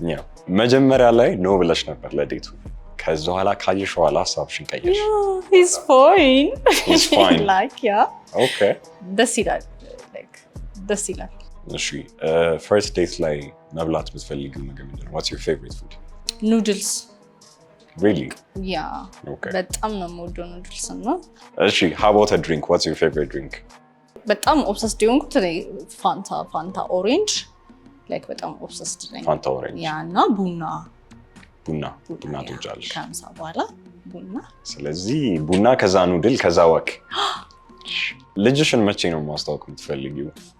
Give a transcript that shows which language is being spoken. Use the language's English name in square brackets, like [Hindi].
[Amharic] ያው መጀመሪያ ላይ ኖ ብለሽ ነበር ለዴቱ። ከዛ በኋላ ካየሽ በኋላ ሀሳብሽን ቀየርሽ። [English] He's fine. He's fine. Like yeah. ኦኬ [Amharic] ደስ ይላል። ላይክ ደስ ይላል። እሺ ፈርስት ዴት ላይ መብላት የምትፈልጊው ምግብ ምንድን ነው? [English] What's your favorite food? [Amharic] ኑድልስ [English] Really? ያ Okay. [Amharic] በጣም ነው የምወደው ኑድልስ እና እሺ [English] how about a drink? What's your favorite drink? [Amharic] በጣም ኦብሰስድ የሆንኩት ፋንታ ኦሬንጅ ላይክ በጣም ኦብሰስድ ነኝ። ፋንታ ኦሬንጅ። ያ እና ቡና ትወጫለሽ? ከምሳ በኋላ ቡና። ስለዚህ ቡና፣ ከዛ ኑድል፣ ከዛ ወክ። ልጅሽን መቼ ነው ማስተዋወቅ የምትፈልጊው?